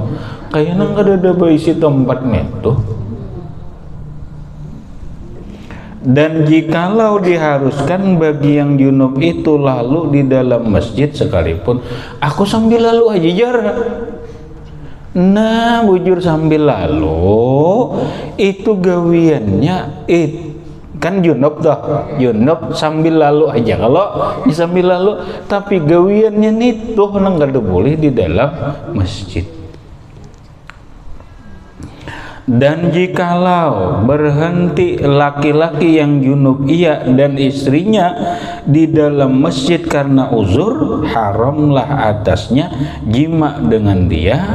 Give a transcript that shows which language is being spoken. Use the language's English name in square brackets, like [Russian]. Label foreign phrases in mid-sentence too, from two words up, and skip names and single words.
[Indonesian] Kayaknya kada ada berisi tempat itu. Dan jikalau diharuskan bagi yang junub itu lalu di dalam masjid sekalipun, aku sambil lalu aja jar. [Banjar] Nah, bujur sambil lalu itu gawiannya kan junub toh, junub sambil lalu aja. [Indonesian] Kalau sambil lalu tapi gawiannya itu nggak boleh di dalam masjid. Dan jikalau berhenti laki-laki yang junub ia dan istrinya di dalam masjid karena uzur, haramlah atasnya jima dengan dia.